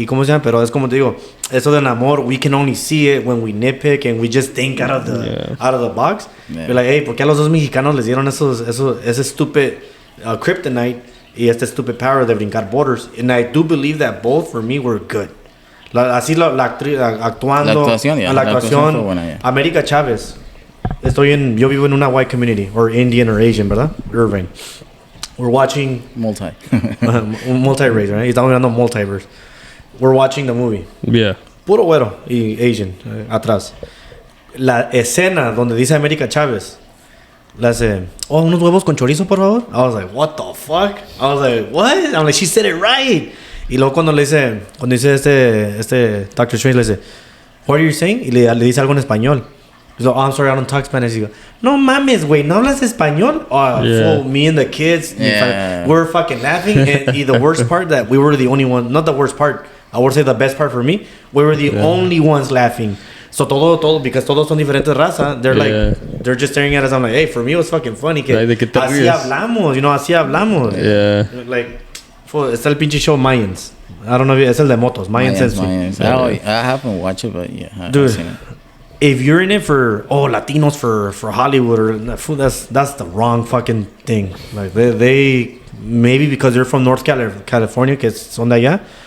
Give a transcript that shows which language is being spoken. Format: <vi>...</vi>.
<es>Y ¿cómo se llama? Pero es como te digo, eso del amor,</es> <en>we can only see it when we nitpick and we just think out of the box. Yeah. We're like, hey,</en> <es>¿por qué a los 2 mexicanos les dieron</es> <en>ese stupid kryptonite y</en> <es>este</es> <en>stupid power</en> <es>de brincar</es> <en>borders? And I do believe that both, for me, were good.</en> <es>Así la actriz actuando. La actuación fue buena, América Chávez. Yo vivo en una</es> <en>white community, or Indian or Asian,</en> <es>¿verdad?</es> <en>Irvine. We're watching... Multi-race, right?</en> <es>Estamos mirando</es> <en>multiverse. We're watching the movie. Yeah.</en> <es>Puro güero y Asian, atrás. La escena donde dice América Chávez, le hace, oh, unos huevos con chorizo, por favor.</es> <en>I was like, what the fuck? I was like, what? I'm like, she said it right.</en> <es>Y luego cuando dice este Dr.</es> <en>Strange,</en> <es>le dice,</es> <en>what are you saying?</en> <es>Y le dice algo en español.</es> <en>He's like, oh, I'm sorry, I don't talk Spanish.</en> <es>Y digo, no mames, güey, ¿no hablas español?</es> <en>Oh, fool, me and the kids, we're fucking laughing. And the worst part, that we were the only one, not the worst part, I would say the best part for me, we were the only ones laughing. So</en> <es>todo,</es> <en>because</en> <es>todos son diferentes raza,</es> <en>they're like, they're just staring at us. I'm like, hey, for me it was fucking funny.</en> <es>Que así hablamos, así hablamos.</es> <en>Yeah.</en> <es>Like, está el pinche show Mayans.</es> <en>I don't know,</en> <es>es el de motos, Mayans.</es> <en>I haven't watched it, but yeah, dude, I've seen it. If you're in it for Latinos for Hollywood or that's the wrong fucking thing. Like they maybe because they're from North California,</en> <es>que son de allá.</es>